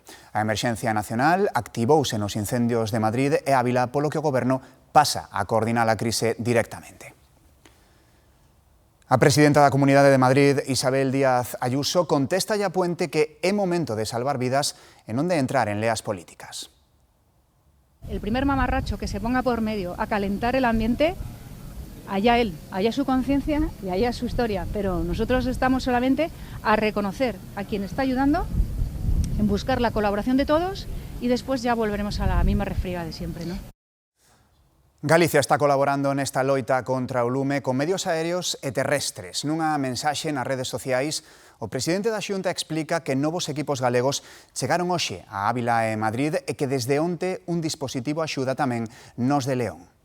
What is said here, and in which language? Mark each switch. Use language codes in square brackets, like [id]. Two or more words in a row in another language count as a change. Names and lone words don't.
[gl] A emerxencia nacional activouse nos incendios de Madrid e Ávila, polo que o goberno pasa a coordinar a crise directamente. A presidenta da Comunidade de Madrid, Isabel Díaz Ayuso, contesta a Puente que é momento de salvar vidas e non de entrar en leas políticas. [es] El primer mamarracho que se ponga por medio a calentar el ambiente, allá él, allá su conciencia y allá su historia. Pero nosotros estamos solamente a reconocer a quien está ayudando, en buscar la colaboración de todos y después ya volveremos a la misma refriega de siempre, ¿no? [gl] Galicia está colaborando nesta loita contra o lume con medios aéreos e terrestres. Nunha mensaxe nas redes sociais, o presidente da Xunta explica que novos equipos galegos chegaron hoxe a Ávila e Madrid e que desde onte un dispositivo axuda tamén nos de León.